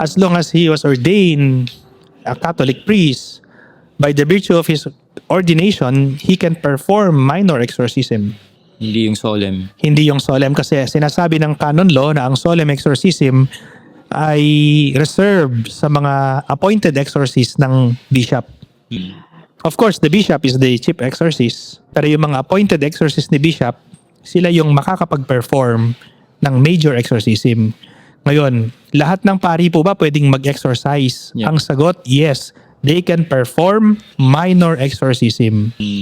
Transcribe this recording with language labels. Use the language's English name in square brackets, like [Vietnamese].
[English] As long as he was ordained a Catholic priest, by the virtue of his ordination, he can perform minor exorcism. [Filipino] Hindi yung solemn. Hindi yung solemn kasi sinasabi ng canon law na ang solemn exorcism ay reserved sa mga appointed exorcist ng bishop. [English] Of course, the bishop is the chief exorcist. [Filipino] Pero yung mga appointed exorcist ni bishop, sila yung makakapag-perform ng major exorcism. Ngayon, lahat ng pari po ba pwedeng mag-exorcise? [English] Yeah. [Filipino] Ang sagot, yes. [English] They can perform minor exorcism.